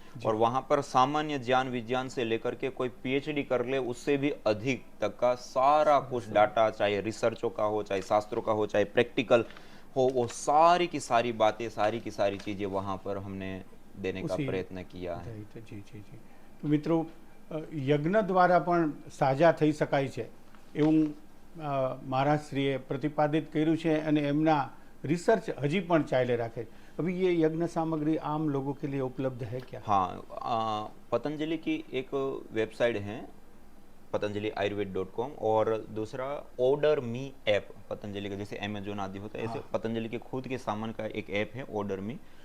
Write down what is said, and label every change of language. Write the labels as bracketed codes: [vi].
[hi] और वहाँ पर सामान्य ज्ञान विज्ञान से लेकर के कोई पीएचडी कर ले उससे भी अधिक तक का सारा कुछ डाटा, चाहे रिसर्चों का हो, चाहे शास्त्रों का हो, चाहे प्रैक्टिकल हो, वो सारी की सारी बातें, सारी की सारी चीज़ें वहाँ पर हमने देने का प्रयत्न किया है। जी जी जी। तो मित्रों, यज्ञ द्वारा [gu] પણ સાજા થઈ શકાય છે એવું મહારાજશ્રીએ प्रतिपादित કર્યું છે અને એમના रिसर्च હજી પણ ચાલે રાખે। [hi] अभी ये यज्ञ सामग्री आम लोगों के लिए उपलब्ध है क्या? हाँ, पतंजलि की एक वेबसाइट है पतंजलि आयुर्वेद.com और दूसरा ऑर्डर मी ऐप, पतंजलि का जैसे अमेजोन आदि होता है ऐसे पतंजलि के खुद के सामान का एक ऐप है ऑर्डर मी।